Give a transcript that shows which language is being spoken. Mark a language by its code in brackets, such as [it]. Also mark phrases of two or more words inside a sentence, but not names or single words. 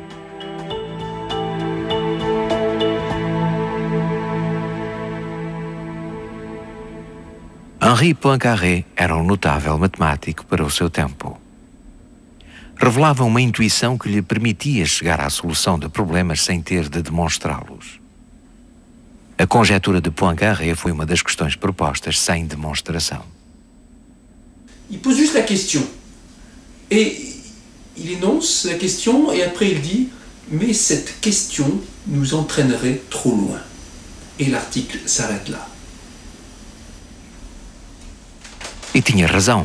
[pt] Henri Poincaré era um notável matemático para o seu tempo. Revelava uma intuição que lhe permitia chegar à solução de problemas sem ter de demonstrá-los. A conjetura de Poincaré foi uma das questões propostas sem demonstração. [fr] Il pose juste la question. Et il énonce la question et après il dit « Mais cette question nous entraînerait trop loin. » Et l'article s'arrête là. [pt] E tinha razão.